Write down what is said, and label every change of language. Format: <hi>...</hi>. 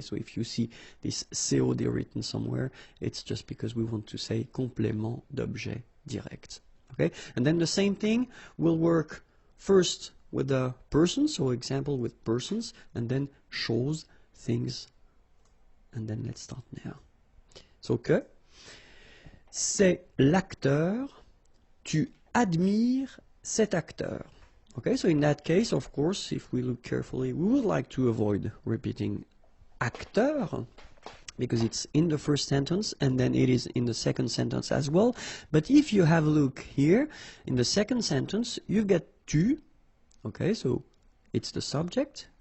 <en>So if you see this COD written somewhere, it's just because we want to say complément d'objet direct. Okay? And then the same thing will work first with the persons, so example with persons, and then choses, things. And then let's start now.</en> <fr>So que, c'est l'acteur, tu admires cet acteur.</fr> <en>Okay, so in that case, of course, if we look carefully, we would like to avoid repeating acteur, because it's in the first sentence and then it is in the second sentence as well. But if you have a look here, in the second sentence, you get tu, okay, so it's the subject.</en>